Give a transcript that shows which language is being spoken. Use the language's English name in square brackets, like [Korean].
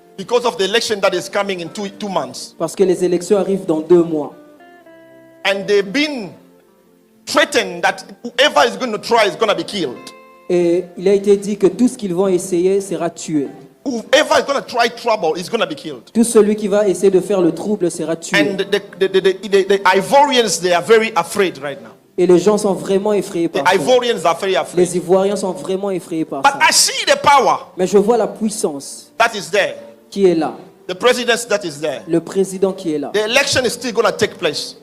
[English] because of the election that is coming in 2 months. [French] parce que les élections arrivent dans 2 mois. [English] And they've been threatened that whoever is going to try is going to be killed. [French] Et il a été dit que tout ce qu'ils vont essayer sera tué. [English] Whoever is going to try trouble is going to be killed. [French] Tout celui qui va essayer de faire le trouble sera tué. [English] And the Ivorians, they are very afraid right now. [French] Et les gens sont vraiment effrayés [English] The [French] par ça. [English] Ivorians are very afraid. [French] Les Ivoiriens sont vraiment effrayés par [English] But [French] ça. [English] I see the power [French] Mais je vois la puissance [English] that is there. [French] qui est là. [English] The presidency that is there. [French] Le président qui est là. [English] The election is still going to take place.